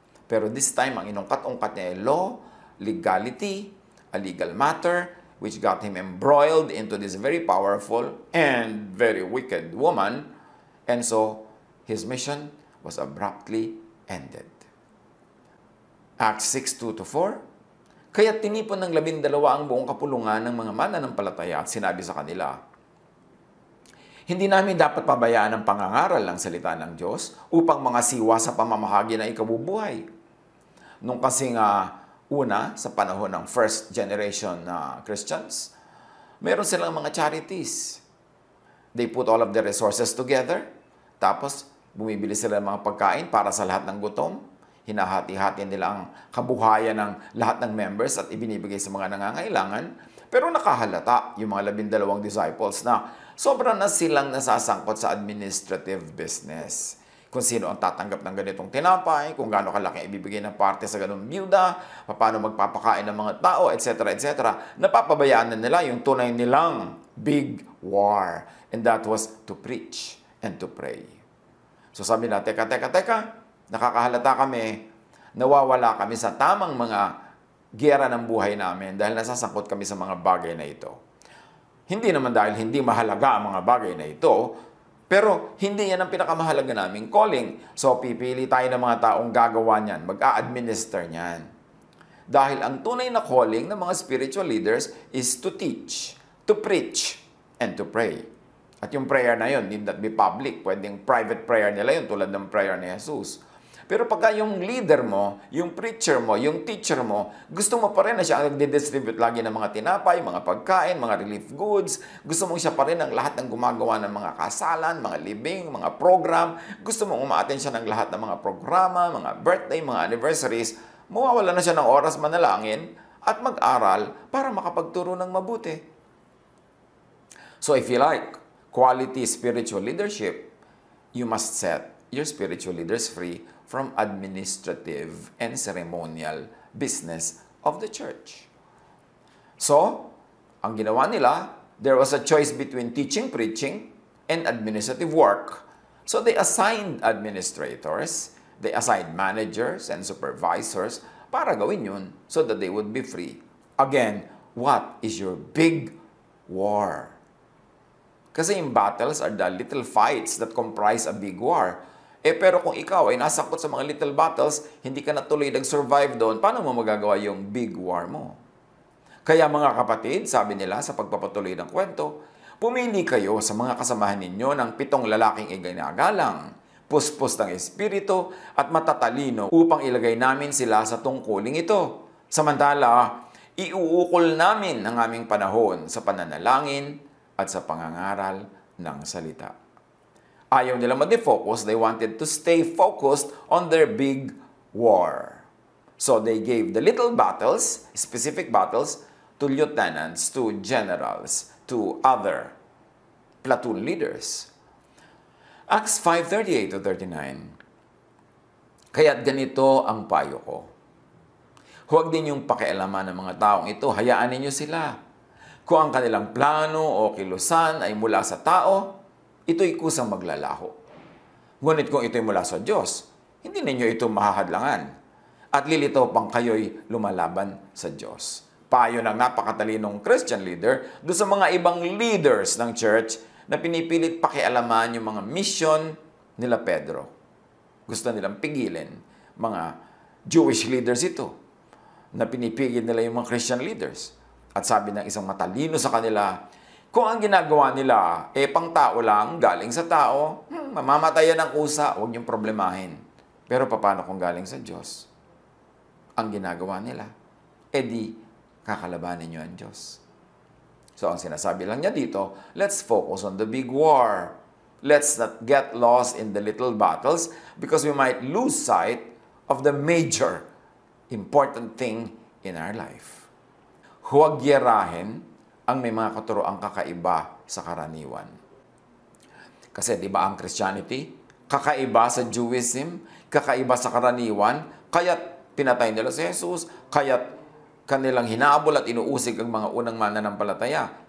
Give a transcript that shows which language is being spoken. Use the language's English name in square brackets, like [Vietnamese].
[English] Pero this time, [Filipino] ang inungkat-ungkat niya ay [English] law, legality, a legal matter, which got him embroiled into this very powerful and very wicked woman. And so, his mission was abruptly ended. [Filipino] Acts 6:2-4, kaya tinipon ng 12 ang buong kapulungan ng mga mananampalataya at sinabi sa kanila, hindi namin dapat pabayaan ang pangangaral ng salita ng Diyos upang mga siwa sa pamamahagi na ikabubuhay. Nung kasing una, sa panahon ng first generation na Christians, meron silang mga charities. [English] They put all of their resources together, [Filipino] tapos bumibili sila ng mga pagkain para sa lahat ng gutom. Hinahati-hati nila ang kabuhayan ng lahat ng members at ibinibigay sa mga nangangailangan. Pero nakahalata yung mga 12 disciples na sobrang na silang nasasangkot sa administrative business. Kung sino ang tatanggap ng ganitong tinapay, kung gaano kalaki ibibigay ng parte sa ganung byuda, paano magpapakain ng mga tao, etc. etc. Napapabayaan na nila yung tunay nilang big war. [English] And that was to preach and to pray. [Filipino] So sabi na, teka, nakakahalata kami, nawawala kami sa tamang mga giyera ng buhay namin dahil nasasangkot kami sa mga bagay na ito. Hindi naman dahil hindi mahalaga ang mga bagay na ito, pero hindi yan ang pinakamahalaga naming calling. So pipili tayo ng mga taong gagawa niyan, mag-a-administer niyan. Dahil ang tunay na [English] calling ng mga spiritual leaders is to teach, to preach, and to pray. [Filipino] At yung prayer na yun, [English] need not be public. [Filipino] Pwedeng private prayer nila yun, tulad ng prayer ni Jesus. Pero pagka yung leader mo, yung preacher mo, yung teacher mo, gusto mo pa rin na siya ang nagdi-distribute lagi ng mga tinapay, mga pagkain, mga relief goods. Gusto mo siya pa rin ang lahat ng gumagawa ng mga kasalan, mga libing, mga program. Gusto mo umaattend siya ng lahat ng mga programa, mga birthday, mga anniversaries. Mawawala na siya ng oras manalangin at mag-aral para makapagturo ng mabuti. [English] So if you like quality spiritual leadership, you must set your spiritual leaders free from administrative and ceremonial business of the church. So, [Filipino] ang ginawa nila, [English] there was a choice between teaching, preaching, and administrative work. So they assigned administrators, they assigned managers and supervisors [Filipino] para gawin yun [English] so that they would be free. Again, what is your big war? [Filipino] Kasi yung [English] battles are the little fights that comprise a big war. [Filipino] Pero kung ikaw ay nasangkot sa mga little battles, hindi ka natuloy nag-survive doon, paano mo magagawa yung big war mo? Kaya mga kapatid, sabi nila sa pagpapatuloy ng kwento, pumili kayo sa mga kasamahan ninyo ng 7 lalaking iginagalang. puspos ng Espiritu at matatalino upang ilagay namin sila sa tungkuling ito. Samantala, iuukol namin ang aming panahon sa pananalangin at sa pangangaral ng salita. Ayaw nila mag-defocus, [English] they wanted to stay focused on their big war. So they gave the little battles, specific battles, to lieutenants, to generals, to other platoon leaders. Acts 5:38-39. [Filipino] Kaya't ganito ang payo ko. Huwag din yung pakialaman ng mga taong ito, hayaan ninyo sila. Kung ang kanilang plano o kilusan ay mula sa tao, ito'y kusang maglalaho. Ngunit kung ito'y mula sa Diyos, hindi ninyo ito mahahadlangan. At lilito pang kayo'y lumalaban sa Diyos. Payo ng napakatalinong Christian leader doon sa mga ibang leaders ng church na pinipilit pakialaman yung mga mission nila Pedro. Gusto nilang pigilin mga Jewish leaders ito na pinipigil nila yung mga Christian leaders. At sabi ng isang matalino sa kanila, kung ang ginagawa nila, pang tao lang, galing sa tao, mamamatayan ng kusa, huwag niyong problemahin. Pero paano kung galing sa Diyos? Ang ginagawa nila, di kakalabanin niyo ang Diyos. So ang sinasabi lang niya dito, [English] let's focus on the big war. Let's not get lost in the little battles because we might lose sight of the major important thing in our life. [Filipino] Huwag yerahin ang may mga katuroang kakaiba sa karaniwan. Kasi di ba ang Christianity, kakaiba sa Judaism, kakaiba sa karaniwan, kaya't pinatay nila si Jesus, kaya't kanilang hinabol at inuusig ang mga unang mananampalataya.